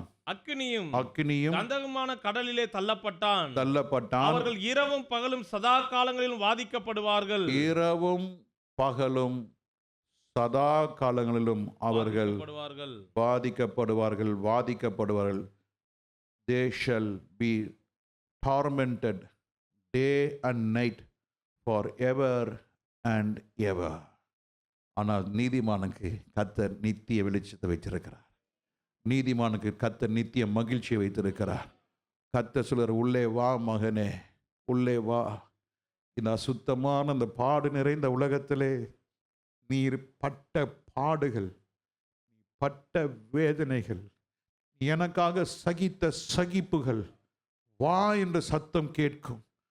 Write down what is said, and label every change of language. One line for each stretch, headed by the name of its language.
Tamil: அக்கினியும் கந்தகமான கடலிலே தள்ளப்பட்டான். அவர்கள் இரவும் பகலும் சதா காலங்களிலும் வாதிக்கப்படுவார்கள். இரவும் பகலும் சதா காலங்களிலும் அவர்கள் வாதிக்கப்படுவார்கள்.
English: They shall be tormented day and night forever and ever.
Tamil: ஆனால் நீதிமானுக்கு கர்த்தர் நித்திய வெளிச்சத்தை வைத்திருக்கிறார். நீதிமானுக்கு கர்த்தர் நித்திய மகிழ்ச்சியை வைத்திருக்கிறார். கர்த்தர் சொல்றார், உள்ளே வா மகனே, உள்ளே வா. இந்த அசுத்தமான அந்த பாடு நிறைந்த உலகத்திலே நீர் பட்ட பாடுகள், பட்ட வேதனைகள், எனக்காக சகித்த சகிப்புகள், வா என்ற சத்தம் கேட்கும்.